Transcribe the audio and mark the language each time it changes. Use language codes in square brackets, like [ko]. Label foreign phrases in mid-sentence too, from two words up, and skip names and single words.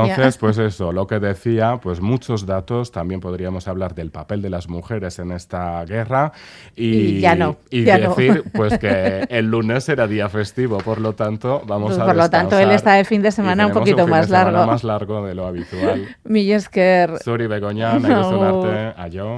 [es] Entonces, pues eso, lo que decía, pues muchos datos. También podríamos hablar del papel de las mujeres en esta guerra. Y decir, pues que el lunes era día festivo, por lo tanto, vamos a descansar. Por lo tanto, él está de fin de semana un poquito más largo. Más largo de lo habitual. [eu] Mila esker. Zuri Begoña, nahi duzun arte, aio.